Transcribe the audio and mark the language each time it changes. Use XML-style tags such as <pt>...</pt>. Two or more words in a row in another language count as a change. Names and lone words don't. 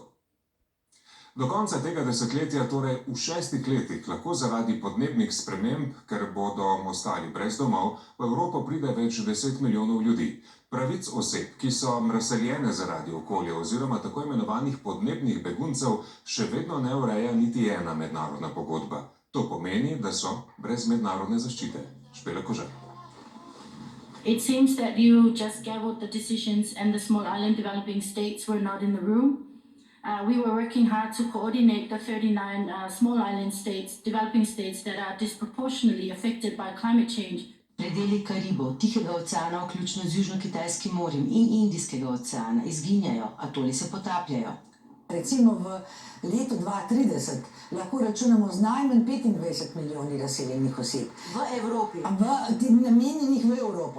<sl>Do konca tega desetletja, torej v 6 letih, lahko zaradi podnebnih sprememb, ker bodo ostali brez domov, v Evropo pride več 10 milijonov ljudi. Pravic oseb, ki so razseljene zaradi okolja oziroma tako imenovanih podnebnih beguncev, še vedno ne ureja niti ena mednarodna pogodba. To pomeni, da so brez mednarodne zaščite. Špela Kožar.</sl> <en>It seems that you just gaveled the decisions and the small island developing states were not in the room. We were working hard to coordinate the 39 small island states, developing states that are disproportionately affected by climate change.</en> <sl>Predeli Karibov, Tihega oceana, vključno z Južno-Kitajskim morjem in Indijskega oceana, izginjajo, atoli se potapljajo. Recimo v letu 2030 lahko računamo z najmanj 25 milijoni razseljenih oseb. V Evropi. Namenjenih v Evropo.</sl>